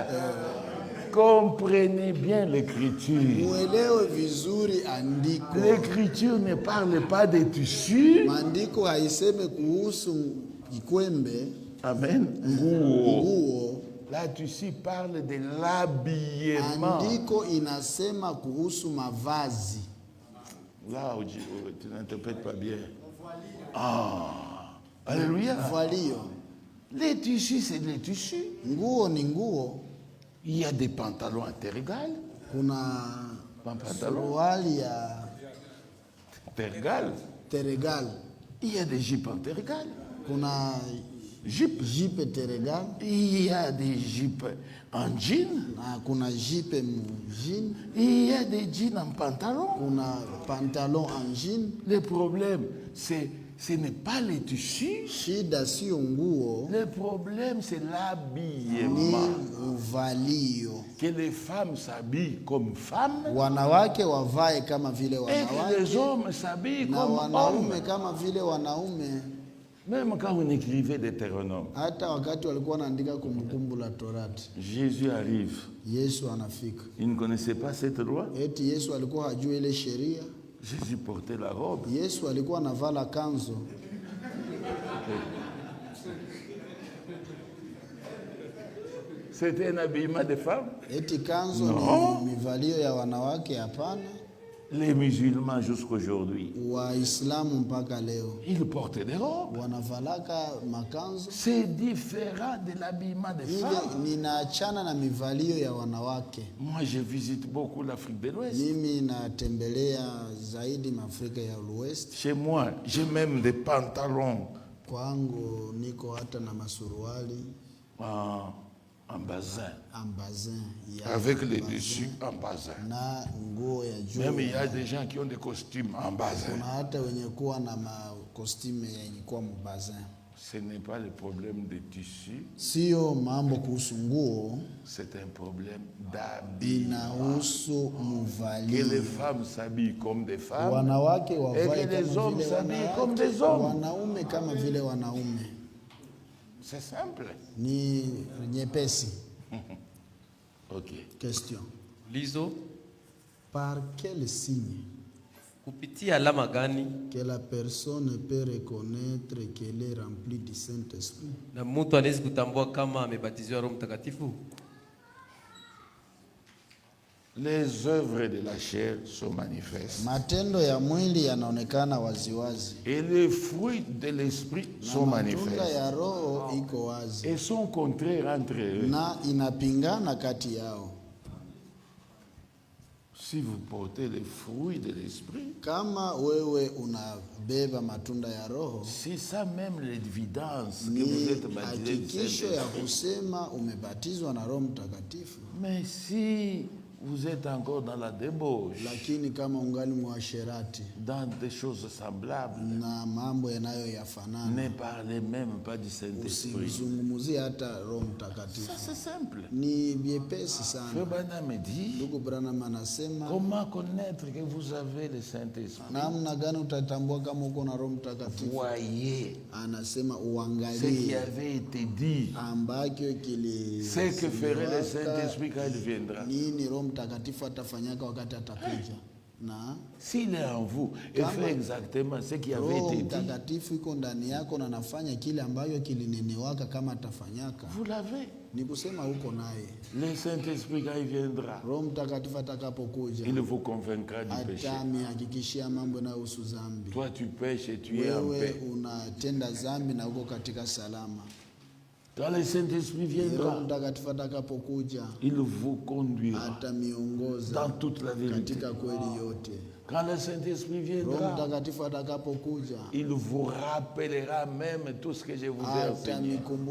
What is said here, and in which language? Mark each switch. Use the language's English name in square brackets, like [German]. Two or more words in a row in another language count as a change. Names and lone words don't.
[French] Comprenez bien l'écriture. L'écriture ne parle pas des tissus. Amen. Là-dessus parle de l'habillement. [Swahili] Andiko inasema kuhusu mavazi. [French] Là, tu n'interprètes pas bien. Ah, alléluia. Voilio. Les tissus, c'est des tissus. [Swahili] Nguo ni nguo. [French] Il y a des pantalons interégales. [Swahili] Kuna suruali ya teregal. [French] Il y a des jupes interégales. [Swahili] Kuna jipe teregal. [French] Il y a des jupes en jean. [Swahili] Kuna jipe jean. [French] Il y a des jeans en pantalon. [Swahili] Kuna [French] pantalon en jean. Le problème, ce n'est pas les tissus. [Swahili] Shida sio nguo. [French] Le problème, c'est l'habillement. [Swahili] Uvalio. [French] Que les femmes s'habillent comme femmes. [Swahili] Wanawake wavae kama vile wanawake. [French] Et que les hommes s'habillent comme hommes. [Swahili] Na wanaume kama vile wanaume. [French] Même quand on écrivait Deutéronome. [Swahili] Hata wakati walikuwa wanaandika kumbukumbu la Torati. [French] Jésus arrive. [Swahili] Yesu anafika. [French] Il ne connaissait pas cette loi. [Swahili] Eti Yesu alikuwa hajui ile sheria. [French] Jésus portait la robe. [Swahili] Yesu alikuwa anavala kanzo. [French] C'était un habillement de femme. [Swahili] Eti kanzo ni mivalio ya wanawake? Hapana. [French] Les musulmans jusqu'aujourd'hui, [Swahili] Waislamu mpaka leo, [French] ils portent des robes. [Swahili] Wanavalaka makanzo. [French] C'est différent de l'habillement des femmes. [Swahili] Ninaachana na mivalio ya wanawake. [French] Moi, je visite beaucoup l'Afrique de l'Ouest. [Swahili] Mimi natembelea zaidi Afrika ya West. [French] Chez moi, j'ai même des pantalons. [Swahili] Kwangu niko hata na masuruali. [French] En bazin. En bazin. Avec les dessus en bazin. [Swahili] Na nguo ya juu. [French] Même il y a des gens qui ont des costumes en bazin. [Swahili] Kuna hata wenye kuwa na costume yenye kuwa mbazin. [French] Ce n'est pas le problème de tissu. [Swahili] Sio mambo kuhusu nguo. [French] C'est un problème d'habillement. [Swahili] Inahusu mvalio. [French] Que les femmes s'habillent comme des femmes. [Swahili] Wanawake wavae [French] et que les hommes s'habillent comme des hommes. [Swahili] Wanaume kama vile wanaume. [French] C'est simple. [Swahili] Ni nyepesi. Ok. [French] Question. Lizo. Par quel signe [Swahili] kupitia alama gani [French] que la personne peut reconnaître qu'elle est remplie du Saint-Esprit? [Swahili] Na mtu anaweza kutambua kama amebatizwa Roho Mtakatifu? [French] Les œuvres de la chair sont manifestes. [Swahili] Matendo ya mwili yanaonekana waziwazi. [French] Et les fruits de l'esprit sont manifestes. [Swahili] Matunda ya roho iko wazi. [French] Et sont contraires entre eux. [Swahili] Na inapingana kati yao. [French] Si vous portez les fruits de l'esprit, [Swahili] kama wewe unabeba matunda ya roho, [French] c'est ça même l'évidence que vous êtes baptisé. [Swahili] Hakikisho ya kusema umebatizwa na Roho Mtakatifu. [French] Mais si vous êtes encore dans la débauche, [Swahili] lakini kama ungali mwasherati, [French] dans des choses semblables, [Swahili] na mambo yanayoyafanana, [French] ne parlez même pas du Saint-Esprit. [Swahili] Usizungumzie hata Roho Mtakatifu. [French] Ça c'est simple. [Swahili] Ni biepesi sana. [French] Frère Branham me dit, [Swahili] ndugu Branham anasema, [French] comment connaître que vous avez le Saint-Esprit? [Swahili] Namna gani utatambua kama uko na Roho Mtakatifu? [French] Voyez. [Swahili] Anasema uangalie. [French] Ce qui avait été dit. [Swahili] Ambakyo kili. [French] Ce que ferait le Saint-Esprit quand il viendra. [Swahili] Nini Roho Mtakatifu atafanyaka wakati atakuja? Na [French] s'il est en vous et fait exactement ce qui avait été dit, [Swahili] Mtakatifu iko ndani yako na nafanya kile ambayo kilinenewaka kama atafanyaka, [French] vous l'avez. [Swahili] Ni kusema uko naye. [French] Le Saint-Esprit quand il viendra, [Swahili] Roho Mtakatifu atakapokuja, [French] il vous convaincra du péché. [Swahili] Atamhakikishia mambo yanayohusu dhambi. [French] Toi tu pêches et tu es en paix. [Swahili] Wewe unatenda dhambi na uko katika salama. [French] Quand le Saint-Esprit viendra, il vous conduira dans toute la vérité. Quand le Saint-Esprit viendra, il vous rappellera même tout ce que je vous ai enseigné.